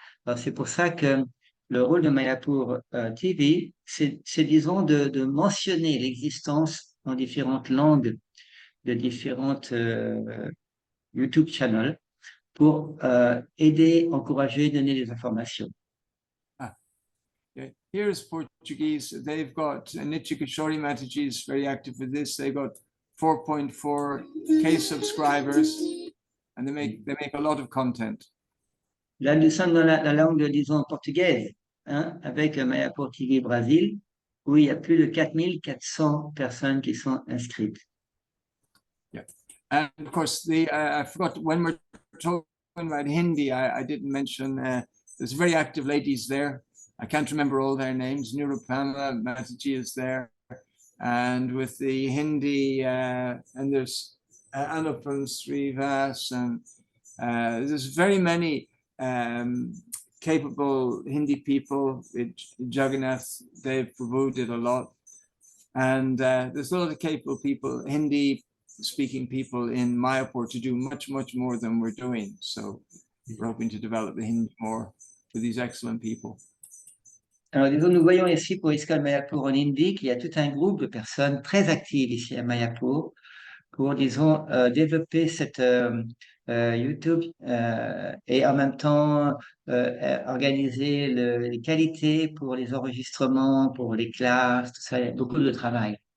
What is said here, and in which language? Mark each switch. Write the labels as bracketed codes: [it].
[fr] Alors, c'est pour ça que le rôle de Mayapur TV, c'est disons, de mentionner l'existence dans différentes langues de différentes YouTube channels pour aider, encourager, donner des informations. [en] Yeah. Here's Portuguese. They've got Nichikishori Mataji is very active with this. They've got 4.4K subscribers, and they make a lot of content. Là, nous sommes dans la langue, disons, portugaise, hein, avec Mayapur TV Brésil, où il y a plus de 4400 personnes qui sont inscrites. Yeah. And of course, I forgot, when we're talking about Hindi, I didn't mention, there's very active ladies there. I can't remember all their names. Nirupama Mataji is there. And with the Hindi, and there's Anupam Srivas, and there's very many capable Hindi people. Jagannath Dev Prabhu did a lot. And there's a lot of capable people, Hindi speaking people in Mayapur to do much, much more than we're doing. So we're hoping to develop the Hindi more with these excellent people. [fr] Alors, disons, nous voyons ici pour ISKCON Mayapur en Inde qu'il y a tout un groupe de personnes très actives ici à Mayapur pour, disons, développer cette YouTube et en même temps organiser les qualités pour les enregistrements, pour les classes, tout ça, il y a beaucoup de travail.